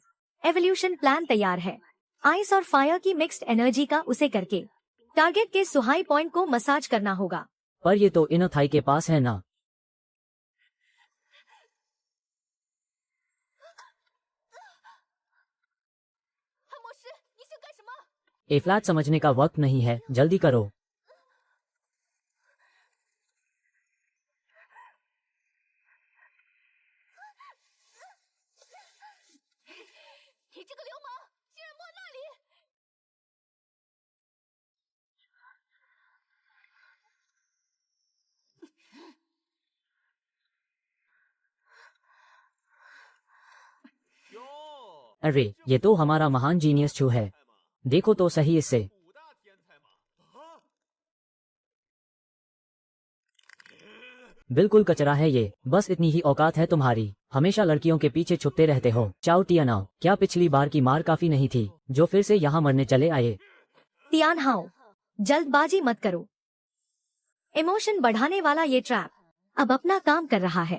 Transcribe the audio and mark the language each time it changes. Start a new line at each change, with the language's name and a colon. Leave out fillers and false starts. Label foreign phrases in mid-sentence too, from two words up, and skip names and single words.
Hindi: एवोल्यूशन प्लान तैयार है। आइस और फायर की
English: mixed energy
Hindi: का उसे करके टारगेट के सुहाई पॉइंट को मसाज करना होगा। पर ये तो
English: inner thigh
Hindi: के पास है ना। ए फ्लैट समझने का वक्त नहीं है, जल्दी करो।
Chinese: 你这个流氓，竟然摸那里！
Hindi: अरे ये तो हमारा महान जीनियस छू है। देखो तो सही इससे।
Chinese: 五大天才嘛！啊，
Hindi: बिल्कुल कचरा है ये। बस इतनी ही औकात है तुम्हारी। हमेशा लड़कियों के पीछे छुपते रहते हो। चाओ टियानाओ, क्या पिछली बार की मार काफी नहीं थी जो फिर से यहाँ मरने चले आए? तियानहाओ, जल्दबाजी मत करो। इमोशन बढ़ाने वाला ये ट्रैप अब अपना काम कर रहा है।